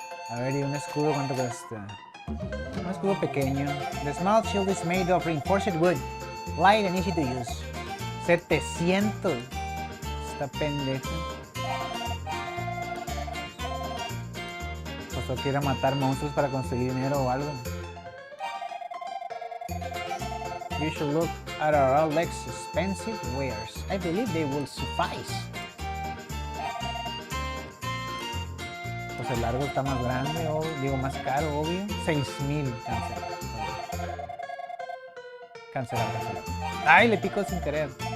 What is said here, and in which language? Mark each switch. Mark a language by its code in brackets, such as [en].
[es] A ver, ¿y un escudo cuánto cuesta? Un escudo pequeño. [en] The small shield is made of reinforced wood. Light and easy to use. 700. [es] Está pendejo. Pues Pensó que era matar monstruos para conseguir dinero o algo. [en] You should look at our less expensive wares. I believe they will suffice. [es] Pues el largo está más grande, o digo más caro, obvio. 6,000. Cancelar. Cancelar. Ay, le pico sin querer.